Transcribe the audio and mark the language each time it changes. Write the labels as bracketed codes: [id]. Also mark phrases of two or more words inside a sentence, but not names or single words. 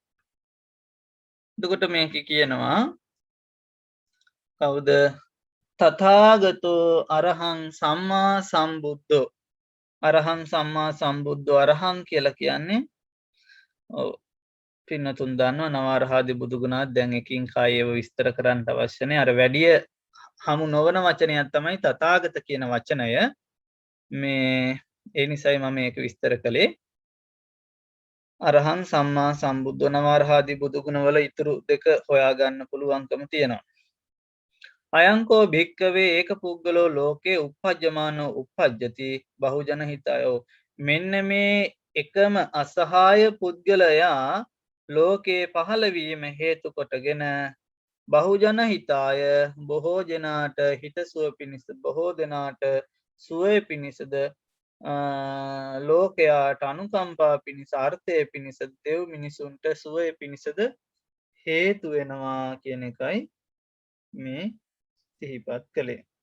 [si] එතකොට මේක කියනවා කවුද? [pi] තථාගතෝ අරහං සම්මා සම්බුද්ධෝ. අරහං සම්මා සම්බුද්ධෝ අරහං [si] කියලා කියන්නේ ඔව් පින්නතුන් දන්නවා නවරහාදී බුදුගුණات දැන් එකින් කායේව විස්තර කරන්න අවශ්‍ය නැහැ. අර වැඩි හමු නොවන වචනයක් තමයි තථාගත කියන වචනය. මේ ඒ නිසයි මම මේක විස්තර කළේ. [pi] අරහං සම්මා සම්බුද්ධ [si] නවරහාදී බුදුගුණවල ඉතුරු දෙක හොයාගන්න පුළුවන්කම තියෙනවා. [pi] අයංකෝ භික්කවේ ඒක පුද්ගලෝ ලෝකේ උප්පජ්ජමානෝ උප්පජ්ජති බහුජන හිතයෝ. [si] මෙන්න මේ එකම අසහාය පුද්ගලයා ලෝකේ පහළවීම හේතු කොටගෙන [pi] බහුජන හිතාය [si] බොහෝ දෙනාට හිතසුව පිණිස බොහෝ දෙනාට සුවය පිණිසද ලෝකයාට අනුකම්පා පිණිස අර්ථය පිණිස දෙව් මිනිසුන්ට සුවය පිණිසද හේතු වෙනවා කියන එකයි මේ සිහිපත් කළේ.